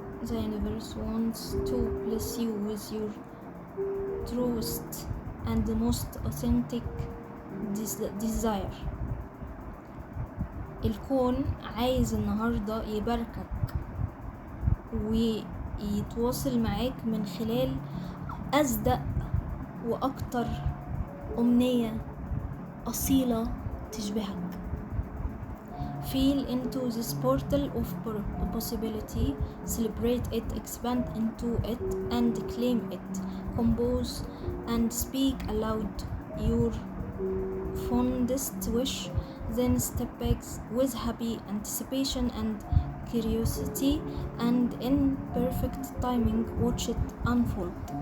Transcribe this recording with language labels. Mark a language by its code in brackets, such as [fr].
[en] The universe wants to bless you with your truest and the most authentic desire. [ar] الكون عايز النهاردة يباركك ويتواصل معاك من خلال أصدق وأكتر أمنية أصيلة تشبهك. [en] Feel into this portal of possibility, celebrate it, expand into it, and claim it. Compose and speak aloud your fondest wish, then step back with happy anticipation and curiosity, and in perfect timing watch it unfold.